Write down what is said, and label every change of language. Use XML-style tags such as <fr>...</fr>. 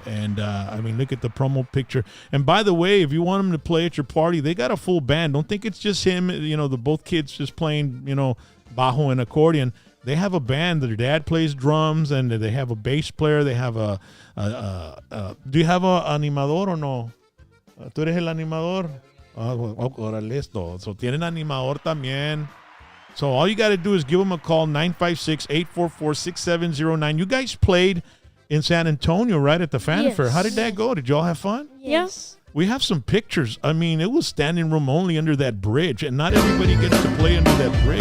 <en>And look at the promo picture. And by the way, if you want them to play at your party, they got a full band. Don't think it's just him, the both kids just playing, bajo and accordion. They have a band. Their dad plays drums, and they have a bass player. They have do you have a animador or no?</en> <es>¿Tú eres el animador? Órale esto. So tienen animador también.</es> <en>So all you got to do is give them a call, 956-844-6709. You guys played in San Antonio, right, at the Fan Fair. Yes. How did that go? Did y'all have fun? Yes. We have some pictures. I mean, it was standing room only under that bridge, and not everybody gets to play under that bridge.</en>